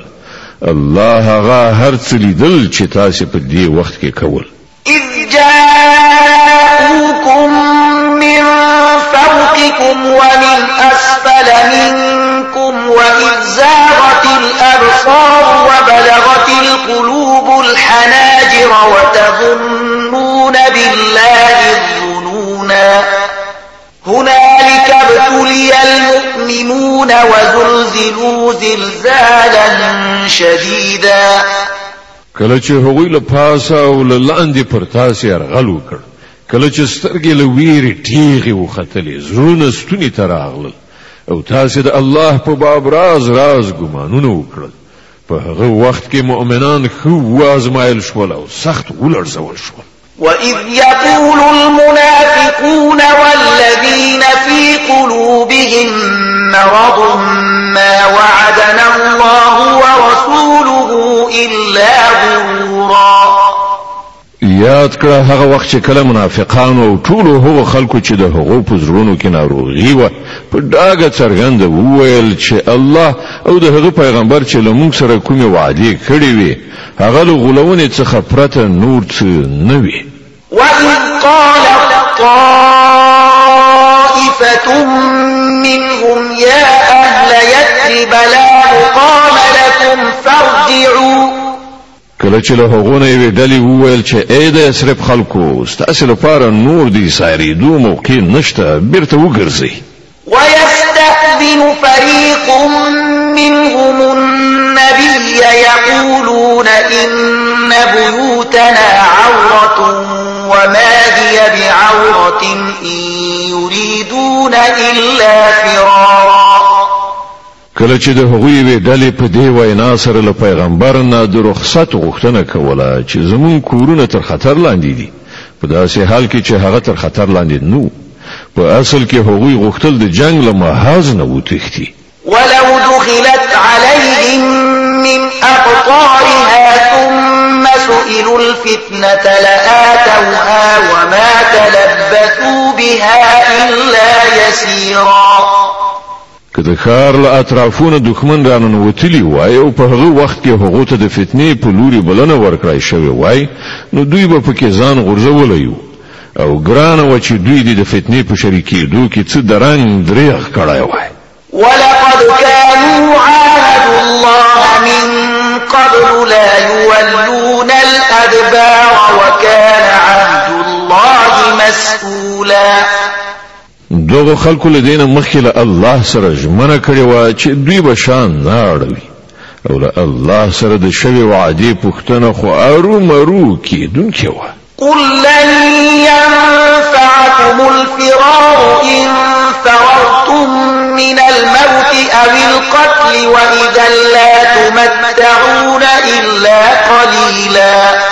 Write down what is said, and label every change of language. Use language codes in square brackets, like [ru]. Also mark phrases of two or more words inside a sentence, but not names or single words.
[ps] الله هغه هر څه لیدل چې تاسو په دې وخت کې کول. [ar] إذ جاءوكم من فوقكم ومن أسفل منكم وإذ زاغت الأبصار وبلغت القلوب الحناجر وتظنون بالله الظنونا هنالك ابتلي المؤمنون وزلزلوا زلزالا شديدا. [ps] کله چې هغوی له پاسه او له لاندې پر تاسو یرغل وکړ، کله چې سترګې له ویرې ټیغې وختلې، زړونه ستوني ته راغلل او تاسو د الله په باب راز ګمانونه وکړل، په هغه وخت کې مؤمنان ښه وازمایل شول او سخت ولړزول شول. [ar] وَإِذْ يَقُولُ الْمُنَافِقُونَ وَالَّذِينَ فِي قُلُوبِهِم مَّرَضٌ مَّا وَعَدَنَا اللَّهُ وَرَسُولُهُ إِلَّا غُرُورًا. [ps] یاد کړه هغه وخت چې کله منافقان او ټول هغه خلکو چې د هغو په زړونو کې ناروغي و په ډاګه څرګنده وویل چې الله او د هغه پیغمبر چې له موږ سره کومې وعدې کړې وي هغه له غولونې څخه پرته نور څه نه وي. [ar] وَإِذْ قَالَتْ طَائِفَةٌ مِّنْهُمْ يَا أَهْلَ يَثْرِبَ لَا مُقَامَ لَكُمْ فَارْجِعُوا. [ps] کله چې له هغو نه یوې ډلې وویل چې ای د یثرب خلکو ستاسې لپاره نور د سایرېدو موقع نشته، بیرته وګرځئ. [ar] وَيَسْتَأْذِنُ فَرِيقٌ مِّنْهُمُ النَّبِيَّ يَقُولُونَ إِنَّ بُيُوتَنَا عَوْرَةٌ وَمَا هِيَ بِعَوْرَةٍ إِن يُرِيدُونَ إِلَّا فِرَارًا. [ps] کله چې د هغوی وی ډلې په دې وینا سره له پیغمبر نه د رخصت غوښتنه کوله چې زمون کورونه تر خطر لاندې دي، په داسې حال کې چې هغه تر خطر لاندې نو، په اصل کې هغوی غوښتل د جنگ له محاذ نه وتښتي. [ar] ولو دخلت عليهم من أقطارها ثم سئلوا الفتنة لآتوها وما تلبثوا بها إلا يسيرا. [ps] که د ښار له اطرافونو دښمن راننوتلي وای او په هغه وخت کې هغو ته د فتنې په لوري بلنه ورکړای شوې وای نو دوی به پکې ځان غورځولی وو او ګرانه وه چې دوی د فتنې په شریکېدو کې څه د رنګ دریغ کړی وای. [ar] ولقد كانوا عاهدوا الله من قبل لا يولون الأدبار وكان عهد الله مسئولا. [ps] دغه خلکو له دینه مخکې له الله سره ژمنه کړې وه چې دوی به شان نه اړوي او له الله سره د شوې وعدې پوښتنه خو ارومرو کېدونکې وه. [ar] قل لن ينفعكم الفرار إن فررتم من الموت أو القتل وإذا لا تمتعون إلا قليلا.